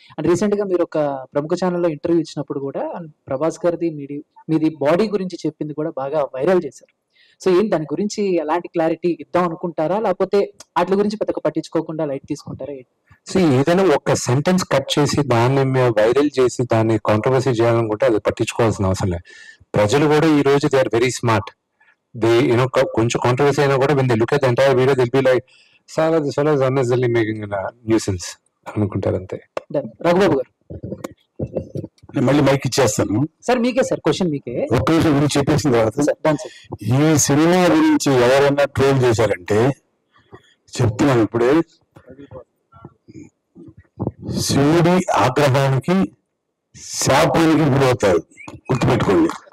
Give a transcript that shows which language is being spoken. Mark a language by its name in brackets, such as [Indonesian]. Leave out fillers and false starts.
[Telugu] And recent గా మీరు ఒక ప్రముఖ ఛానల్లో ఇంటర్వ్యూ ఇచ్చినప్పుడు కూడా ప్రభాస్ గారిది మీది బాడీ గురించి చెప్పింది కూడా బాగా వైరల్ చేశారు. సో ఏంటి దాని గురించి ఎలాంటి క్లారిటీ ఇద్దాం అనుకుంటారా, లేకపోతే వాటి గురించి పెద్దగా పట్టించుకోకుండా లైట్ తీసుకుంటారా? ఏదైనా ఒక సెంటెన్స్ కట్ చేసి దాన్ని వైరల్ చేసి దాన్ని కాంట్రవర్సీ చేయాలనుకుంటే అది పట్టించుకోవాల్సిన అవసరం లేదు. ప్రజలు కూడా ఈ రోజు [English] They are very smart. They you know [Telugu] కొంచెం కాంట్రవర్సీ అయినా కూడా [English] when they look at the entire video they'll be like this fellow is unnecessarily making a nuisance [Telugu] అనుకుంటారు అంతే. రఘుబాబు గారు, మళ్ళీ మైక్ ఇచ్చేస్తాను సార్. మీకే సార్ క్వశ్చన్, మీకే ఒక్క విషయం గురించి చెప్పేసిన తర్వాత ఈ సినిమా గురించి ఎవరైనా ట్రోల్ చేశారంటే చెప్తున్నాను ఇప్పుడే, శివుడి ఆగ్రహానికి శాపానికి గురవుతారు, గుర్తుపెట్టుకోండి.